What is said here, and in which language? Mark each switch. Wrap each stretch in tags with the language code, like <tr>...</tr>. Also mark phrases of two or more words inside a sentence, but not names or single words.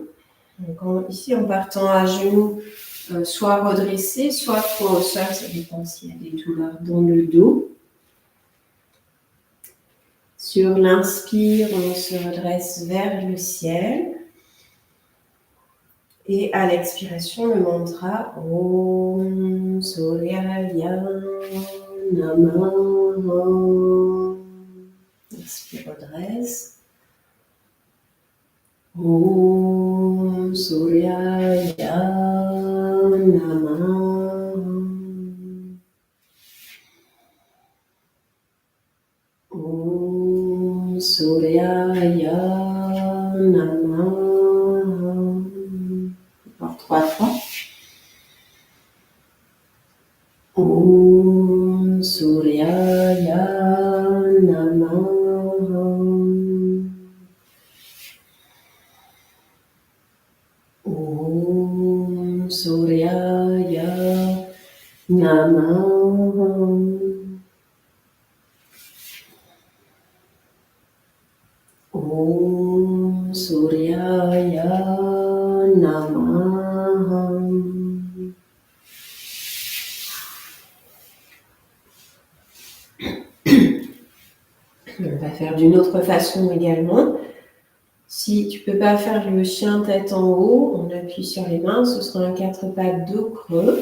<fr>Donc ici, en partant à genoux, soit redressé, soit front au sol, ça dépend s'il y a des douleurs dans le dos. Sur l'inspire, on se redresse vers le ciel. Et à l'expiration, le mantra</fr> <sa>ॐ सूर्याय नमः.</sa> <fr>Inspire, redresse.</fr> <sa>ॐ सूर्याय नमः. ॐ सूर्याय नमः.</sa> <fr>Encore 3 fois.</fr> <sa>ॐ सूर्याय नमः. ॐ सूर्याय नमः. ॐ सूर्याय नमः.</sa> <fr>On va faire d'une autre façon également. Si tu ne peux pas faire le chien tête en haut, on appuie sur les mains, ce sera un 4 pattes dos creux.</fr>